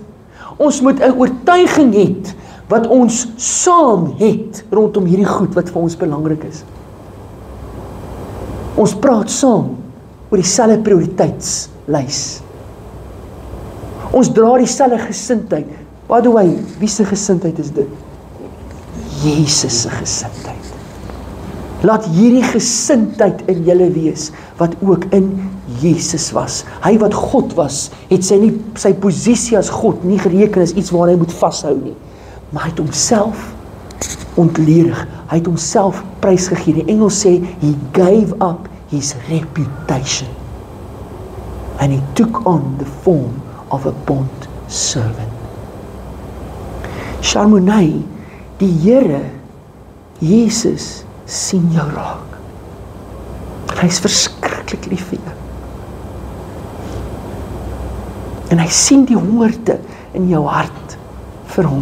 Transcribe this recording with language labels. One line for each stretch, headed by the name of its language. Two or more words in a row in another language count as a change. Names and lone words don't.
Afrikaans: Ons moet 'n oortuiging hê, wat ons saam het, rondom hierdie goed wat vir ons belangrik is. Ons praat saam oor dieselfde prioriteitslys. Ons dra dieselfde gesindheid.
English: By the way,
Afrikaans: wie se gesindheid is dit? Jesus se gesindheid. Laat hierdie gesindheid in julle wees, wat ook in Jesus was. Hy wat God was, het sy posisie as God nie gereken as iets waar hy moet vashou nie. Maar hy het homself ontledig. Hy het homself prysgegee. Die Engels sê,
English: he gave up his reputation. And he took on the form of a bond servant.
Afrikaans: Shalmonei, die Here, Jesus, sien jou raak. Hy is verskriklik lief vir jou. En hy sien die hongerte in jou hart vir hom.